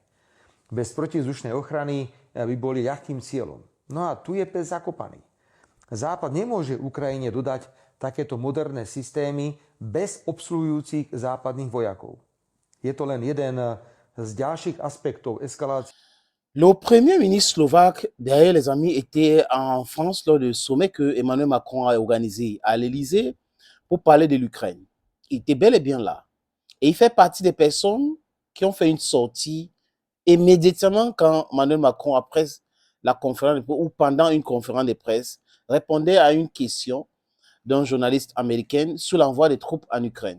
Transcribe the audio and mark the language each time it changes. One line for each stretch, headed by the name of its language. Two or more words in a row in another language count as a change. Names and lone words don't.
Slovak: Bez protizdušnej ochrany by boli ľahkým cieľom. No a tu je pes zakopaný. Západ nemôže Ukrajine dodať takéto moderné systémy bez obsluhujúcich západných vojakov. Je to len jeden z ďalších aspektov eskalácie.
French: Le premier ministre slovaque, derrière les amis, était en France lors du sommet que Emmanuel Macron a organisé à l'Élysée pour parler de l'Ukraine. Il était bel et bien là. Et il fait partie des personnes qui ont fait une sortie immédiatement quand Emmanuel Macron, après la conférence ou pendant une conférence de presse, répondait à une question d'un journaliste américain sur l'envoi des troupes en Ukraine.